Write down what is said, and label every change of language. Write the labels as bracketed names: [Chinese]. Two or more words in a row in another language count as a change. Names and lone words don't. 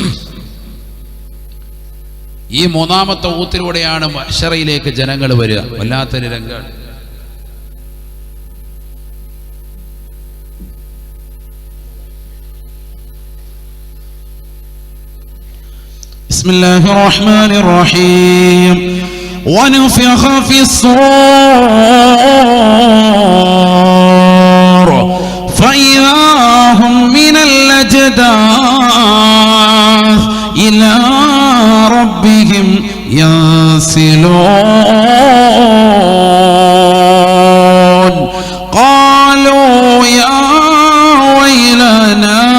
[Malayalam] ഈ 3ാമത്തെ ഊത്തിലൂടെയാണ് മഹ്ശറയിലേക്ക് ജനങ്ങൾ വരിക. വല്ലാത്തൊരു രംഗമാണ്. [Arabic] بسم الله الرحمن الرحيم. ونفخ في الصور فإذا هم من الأجداث إلى ربهم ينسلون قالوا يا ويلنا